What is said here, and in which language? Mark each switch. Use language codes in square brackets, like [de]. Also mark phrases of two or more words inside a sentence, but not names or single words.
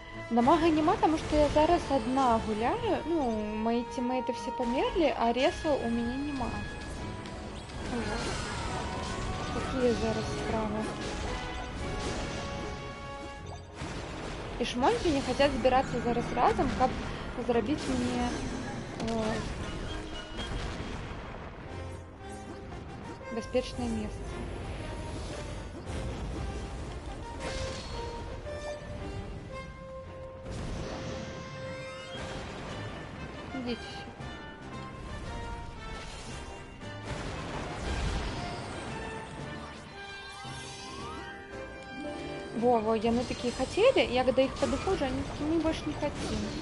[uk] Дамага нема, тому що я зараз одна гуляю. Ну, мої тімейти всі померли, а ресу у мене нема. Вот. Такі зараз справи. І шмоньки не хочуть збиратися зараз разом, каб зробити мені безпечне місце. [ru] Идите. Во, яны такие хотели, я когда их подыхожу, они такие, мы больше не хотим.